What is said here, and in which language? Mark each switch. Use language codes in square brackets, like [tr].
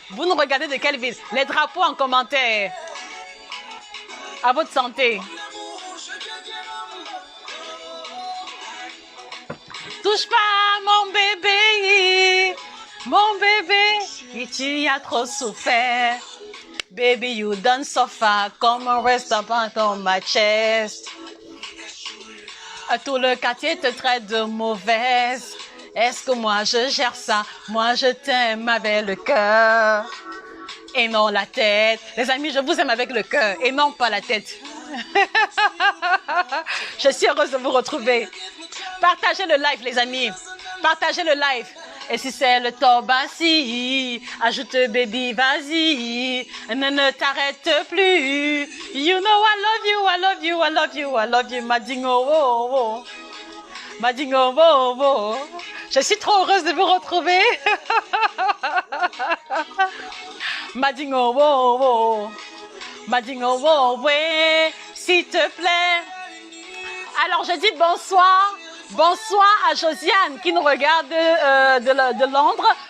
[fr] Vous nous regardez de quelle ville? Les drapeaux en commentaire. À votre santé. Touche pas mon bébé, mon bébé, tu as trop souffert. [en] Baby, you done suffer, come and rest upon my chest. [fr] Tout le quartier te traite de mauvaise. Est-ce que moi je gère ça? Moi je t'aime avec le cœur et non la tête. Les amis, je vous aime avec le cœur et non pas la tête. Je suis heureuse de vous retrouver. Partagez le live les amis. Partagez le live. Et si c'est le tobassi, ajoute baby, vas-y. Ne t'arrête plus. [en] You know I love you, I love you, I love you, I love you. Madingo, oh, oh. Madingo, oh, oh. [fr] Je suis trop heureuse de vous retrouver. Madingo, oh, oh. Madingo, oh, ouais, s'il te plaît. Alors je dis bonsoir. Bonsoir à Josiane qui nous regarde de Londres.